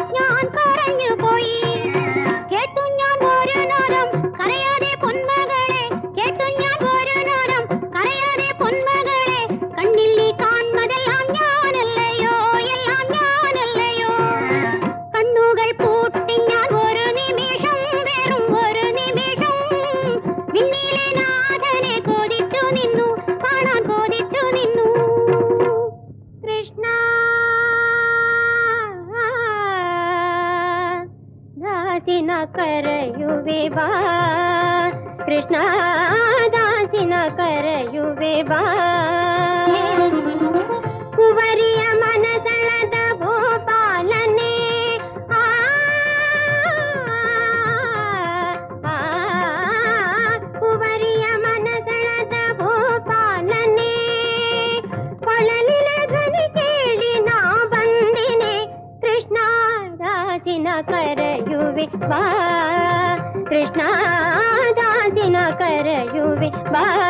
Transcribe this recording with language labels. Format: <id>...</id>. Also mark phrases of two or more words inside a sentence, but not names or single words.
<ml>കേട്ടു ഞാൻ ഒരു നാദം കരയാതെ പൊന്മകളെ കേട്ടു ഞാൻ ഒരു നാദം കരയാതെ പൊന്മകളെ കണ്ണിൽ നീ കാണുന്നതെല്ലാം ഞാനല്ലയോ എല്ലാം ഞാനല്ലയോ കണ്ണുകൾ പൂട്ടി ഞാൻ ഒരു നിമിഷം വെറും ഒരു നിമിഷം വിണ്ണിലെ നാഥനെ കോതിച്ചു നിന്നു കാണാൻ കോതിച്ചു നിന്നു കൃഷ്ണ</ml> <kn>ದಾಸಿನ ಕರೆಯುವೆ ಬಾ ಕೃಷ್ಣ ದಾಸಿನ ಕರೆಯುವೆ ಬಾ ಕುವರಿಯ ಮನದಳದ ಗೋಪಾಲನೆ ಕುವರಿಯ ಮನದಳದ ಗೋಪಾಲನೆ ಕೊಳಲಿನ ಧ್ವನಿ ಕೇಳಿ ನಾ ಬಂದಿನೆ ಕೃಷ್ಣ ದಾಸಿನ ಕರೆಯುವೆ ಬಾ ಕೃಷ್ಣ ದಾಸಿನ ಕರೆಯುವೆ ಬಾ</kn>